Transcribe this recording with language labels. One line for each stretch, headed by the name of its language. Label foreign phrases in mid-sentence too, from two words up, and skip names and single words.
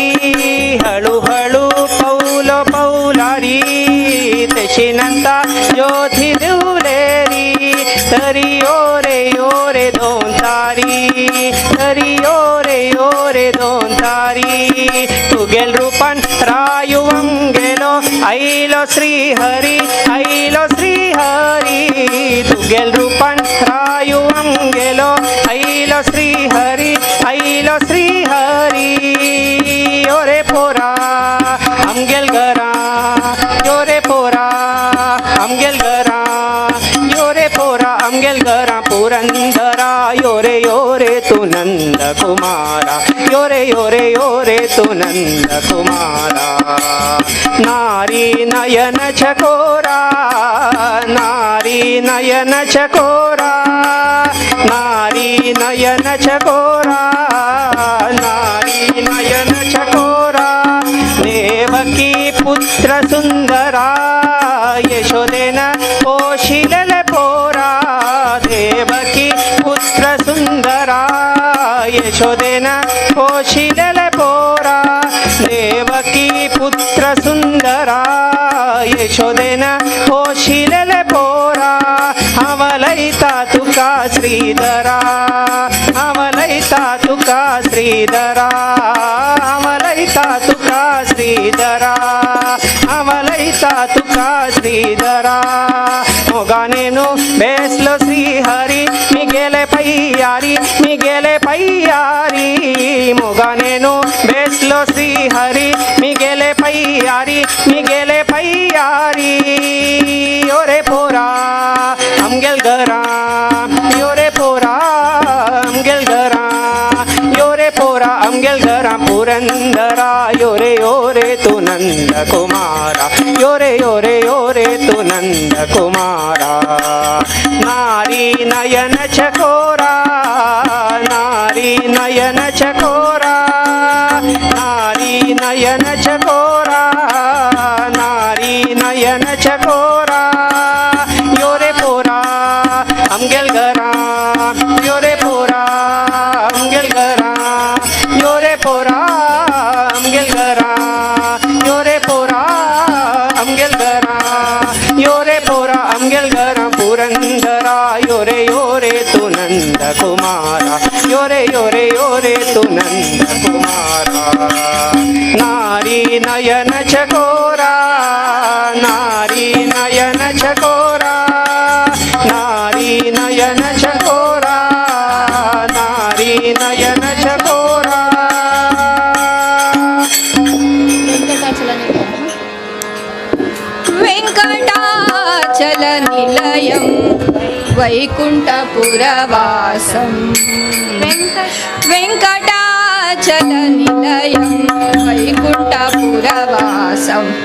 Konkani: हळूहळू पौल पौलारी तशीनंता ज्योती दिवलेरी. तरी यो रे दोन तारी, तरी यो रे दोन तारी. तुगेल रूपन रायुवं गेलो ऐलो श्रीहरी, ऐलो श्रीहरी. तुगेल रूपन रायुवं गेलो ऐलो श्रीहरी, ऐलो श्रीहरी. यो रे पोरा आमगेल घरा, यो रे पोरा आमगेल घरा, यो रे पोरा आमगेल घरा पुरंदरा. यो रे तू नंद कुमारा, यो रे तू नंद कुमारा. नारी नयन चकोरा, नारी नयन चकोरा, नारी नयन चकोरा, नारी नयन चकोरा. देवकी पुत्र सुंदरा यशोदेन पोशिलेल पोरा. देवकी पुत्र सुंदरा यशोदेन पोशिलेल पोरा. देवकी पुत्र सुंदरा यशोदेन पोशिलेल पोरा. अमलैता तुका श्रीधरा, अमलैता तुका श्रीधरा, अमलैता तुका श्रीधरा, अमलैता तुका श्रीधरा. मोगानेनु बेसलो श्रीहरी मी गेले पय्यारी, मी गेले पय्यारी. मोगानेनु बेसलो श्रीहरी मी गेले पय्यारी, मी गेले पय्यारी. यो रे पोरा आमगेल घरा, यो रे पोरा आमगेल घरा, यो रे पोरा आमगेल घरा पुरंदरा. यो रे तू नंद कुमारा, यो रे तू नंद कुमारा. नारी नयन चकोरा, नारी नयन चकोरा, नारी नयन चकोरा, नारी नयन चकोरा. यो रे पोरा आमगेल घरा, यो रे पोरा आमगेल घरा, यो रे पोरा आमगेल घरा, यो रे पोरा आमगेल घरा, यो रे पोरा आमगेल घरा पुरंदरा. यो रे तू नंद कुमारा, यो रे तू नंद कुमारा. नारी नयन चकोरा, नारी नयन चकोरा, नारी नयन चकोरा, नारी नयन चकोरा.
Sanskrit: वेंकटाचल निलयं वैकुण्ठपुरवासं. वेंकटाचल निलयं वैकुण्ठपुरवासं.